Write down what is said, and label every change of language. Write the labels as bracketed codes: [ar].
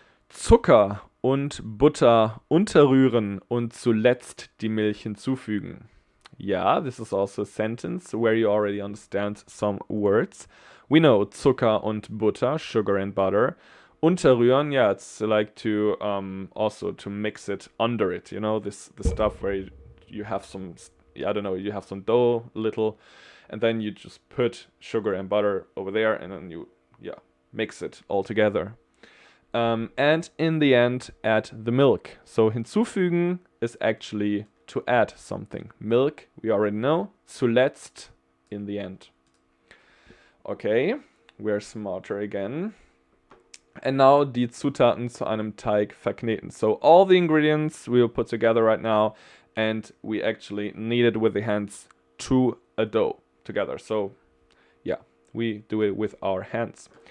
[de] Zucker und Butter unterrühren und zuletzt die Milch hinzufügen. [en] Yeah, this is also a sentence where you already understand some words. We know Zucker und Butter, sugar and butter. Unterrühren, yeah, it's like to also to mix it under it. The stuff where you have some, you have some dough, little, and then you just put sugar and butter over there, and then you, mix it all together. And in the end, add the milk. So hinzufügen is actually to add something. Milk, we already know. Zuletzt, in the end. Okay, we're smarter again. And now [de] die Zutaten zu einem Teig verkneten. [en] So all the ingredients we will put together right now, and we actually knead it with the hands to a dough together. So we do it with our hands.